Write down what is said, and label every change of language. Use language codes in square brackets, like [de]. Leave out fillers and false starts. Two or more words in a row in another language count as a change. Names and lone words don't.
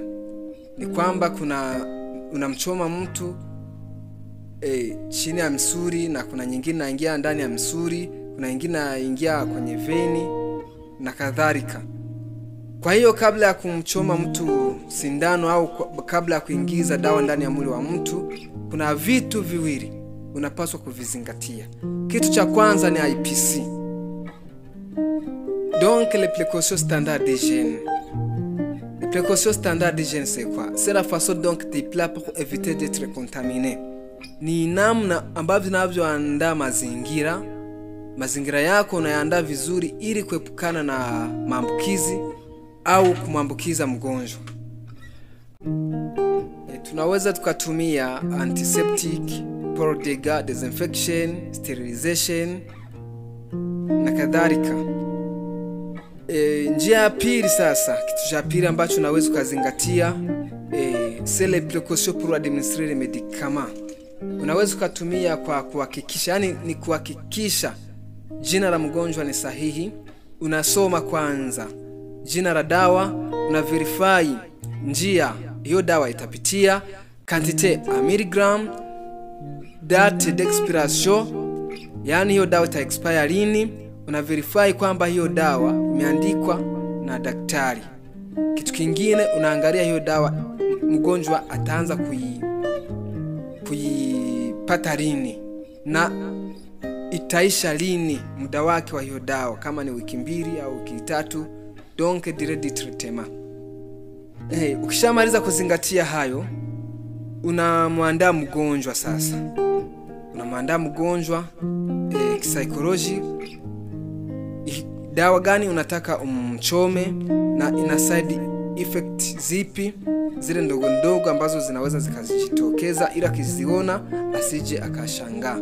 [sw] Ni kwamba unamchoma mtu chini ya misuli, na kuna nyingine inaingia ndani ya misuli, kuna nyingine inaingia kwenye veni na kadhalika. Kwa hiyo kabla ya kumchoma mtu sindano au kabla ya kuingiza dawa ndani ya mwili wa mtu, kuna vitu viwili unapaswa kuvizingatia. Kitu cha kwanza ni IPC. [fr] Donc les précautions standards d'hygiène. Les précautions standards d'hygiène c'est quoi? C'est la façon donc de placer pour éviter d'être contaminé. [sw] Ni namna ambavyo unavyoandaa mazingira yako unayaandaa vizuri ili kuepukana na maambukizi au kumwambukiza mgonjwa. Tunaweza tukatumia antiseptic, [fr] pour dégâts, [en] disinfection, sterilization [sw] na kadhalika. Njia ya pili sasa, kitu cha pili ambacho unaweza kuzingatia [fr] c'est les précautions pour administrer les médicaments. [sw] Unaweza kutumia kwa kuhakikisha, yani ni kuhakikisha jina la mgonjwa ni sahihi. Unasoma kwanza jina la dawa, una verify njia hiyo dawa itapitia, [fr] quantité a milligram, date d'expiration, [sw] yani hiyo dawa ita expire lini. Una verify kwamba hiyo dawa imeandikwa na daktari. Kitu kingine unaangalia hiyo dawa mgonjwa ataanza kuipata lini na itaisha lini muda wake wa hiyo dawa, kama ni wiki 2 au wiki 3. [fr] Donc durée du traitement. [sw] Ukishamaliza kuzingatia hayo, unamwandaa mgonjwa sasa. Unamwandaa mgonjwa psychology. Dawa gani unataka umchome na ina [en] side effect [sw] zipi, zile ndogo ndogo ambazo zinaweza zikajitokeza ila kiziona asije akashangaa.